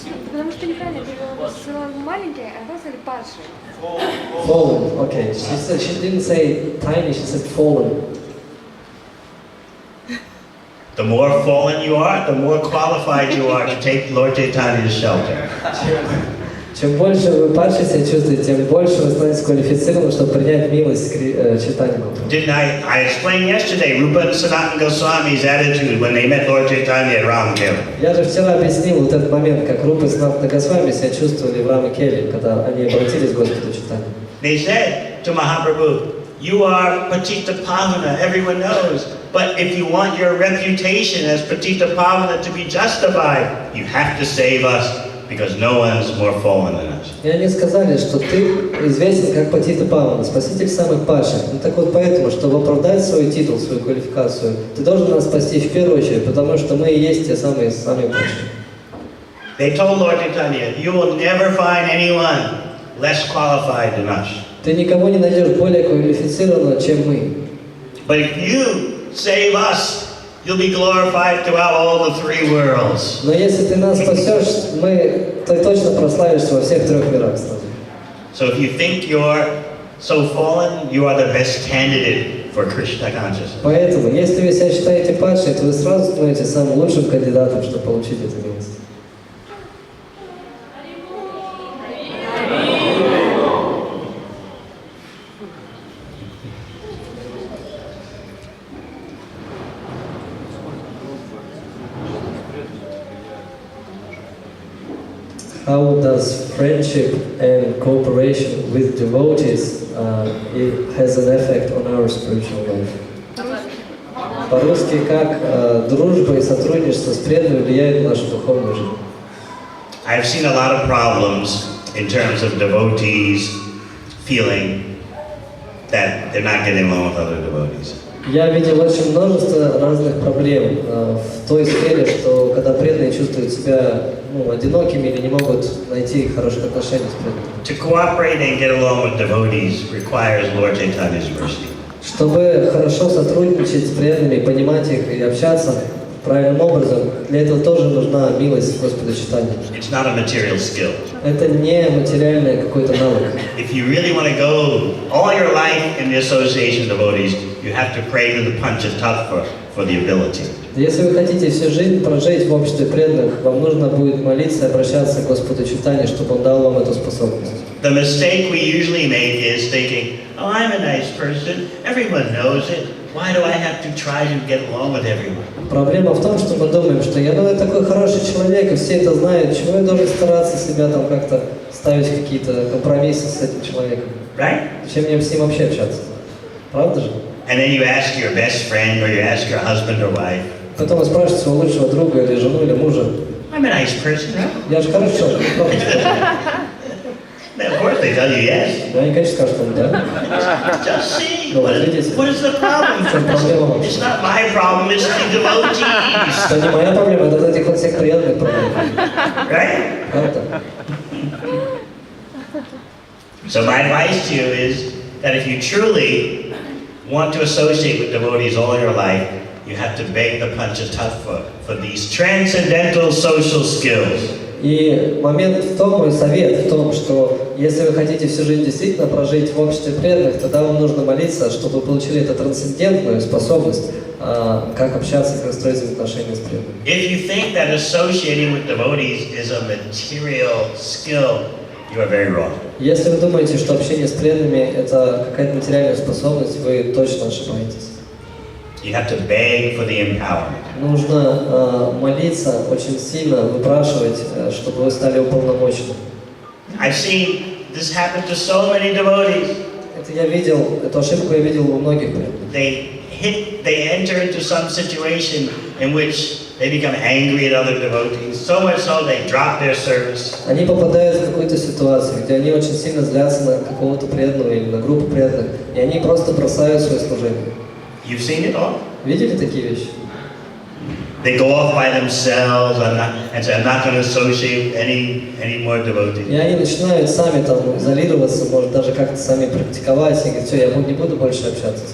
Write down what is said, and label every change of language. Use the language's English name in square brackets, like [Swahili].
[Russian] Потому что неправильно перевела слово маленькое, а вы сказали падший. [English] Fallen, okay. She didn't say tiny, she said fallen. The more fallen you are, the more qualified you are to take Lord Chaitanya's shelter. [Russian] Чем больше вы падшие себя чувствуете, тем больше вы становитесь квалифицированы, чтобы принять милость Чайтаньи. [English] Didn't I explained yesterday Rupa and Sanatana Goswami's attitude when they met Lord Chaitanya at Ramkela. [Russian] Я же вчера объяснил вот этот момент, как Рупа и Санатана Госвами себя чувствовали в Рамакеле, когда они обратились к Господу Чайтаньи. [English] They said to Mahaprabhu, "You are Patita Pavana, everyone knows. But if you want your reputation as Patita Pavana to be justified, you have to save us, because no one's more fallen than us." [Russian] И они сказали, что ты известен как Патита Павана, спаситель самых падших. Ну так вот поэтому, чтобы оправдать свой титул, свою квалификацию, ты должен нас спасти в первую очередь, потому что мы и есть те самые падшие. [English] They told Lord Chaitanya, "You will never find anyone less qualified than us. [Russian] Ты никого не найдешь более квалифицированного, чем мы. [English] But if you save us, you'll be glorified throughout all the three worlds." [Russian] Но если ты нас спасешь, ты точно прославишься во всех трех мирах сразу. [English] So if you think you're so fallen, you are the best candidate for Krishna consciousness. [Russian] Поэтому, если вы себя считаете падшей, то вы сразу становитесь самым лучшим кандидатом, чтобы получить эту милость. [English] How does friendship and cooperation with devotees it has an effect on our spiritual life? [Russian] По-русски, как дружба и сотрудничество с преданными влияет на нашу духовную жизнь? [English] I've seen a lot of problems in terms of devotees feeling that they're not getting along with other devotees. [Russian] Я видел очень множество разных проблем в той сфере, что когда преданные чувствуют себя одинокими или не могут найти хороших отношений с преданными. [English] To cooperate and get along with devotees requires Lord Chaitanya's mercy. [Russian] Чтобы хорошо сотрудничать с преданными, понимать их и общаться правильным образом, для этого тоже нужна милость Господа Чайтаньи. [English] It's not a material skill. [Russian] Это не материальный какой-то навык. [English] If you really want to go all your life in the association of devotees, you have to pray to the punch of tattva for the ability. [Russian] Если вы хотите всю жизнь прожить в обществе преданных, вам нужно будет молиться и обращаться к Господу Чайтаньи, чтобы Он дал вам эту способность. [English] The mistake we usually make is thinking, "Oh, I'm a nice person. Everyone knows it. Why do I have to try to get along with everyone?" [Russian] Проблема в том, что мы думаем, что я такой хороший человек, и все это знают, чего я должен стараться себя там как-то ставить какие-то компромиссы с этим человеком. [English] Right? [Russian] Зачем мне с ним вообще общаться? Правда же? [English] And then you ask your best friend or you ask your husband or wife, [Russian] Потом вы спрашиваете своего лучшего друга или жену или мужа. [English] "I'm a nice person, right?" [Russian] Я же хороший человек, правда? [English] Then of course they tell you yes. [Russian] Да, они, конечно, скажут вам, да. [English] Just see. No, What [Russian] видите? [English] is the problem? [Russian] В чем проблема? [English] It's not my problem, it's the devotees. [Russian] Это не моя проблема, это от этих вот всех приятных проблем. [English] Right? [Russian] Правда? [English] So my advice to you is that if you truly want to associate with devotees all your life, you have to beg the Panchatattva for these transcendental social skills. [Russian] И момент в том, мой совет в том, что если вы хотите всю жизнь действительно прожить в обществе преданных, тогда вам нужно молиться, чтобы вы получили эту трансцендентную способность, как общаться и как строить взаимоотношения с преданными. [English] If you think that associating with devotees is a material skill, you are very wrong. [Russian] Если вы думаете, что общение с преданными это какая-то материальная способность, вы точно ошибаетесь. [English] You have to beg for the empowerment. [Russian] Нужно молиться очень сильно, выпрашивать, чтобы вы стали уполномоченным. [English] I've seen this happen to so many devotees. [Russian] Это я видел, эту ошибку я видел у многих преданных. [English] They enter into some situation in which they become angry at other devotees, so much so they drop their service. [Russian] Они попадают в какую-то ситуацию, где они очень сильно злятся на какого-то преданного или на группу преданных, и они просто бросают свое служение. [English] You've seen it all? [Russian] Видели такие вещи? [English] They go off by themselves and say, I'm not going to associate with any more devotees. [Russian] И они начинают сами там изолироваться, может даже как-то сами практиковать, и говорят, все, я не буду больше общаться.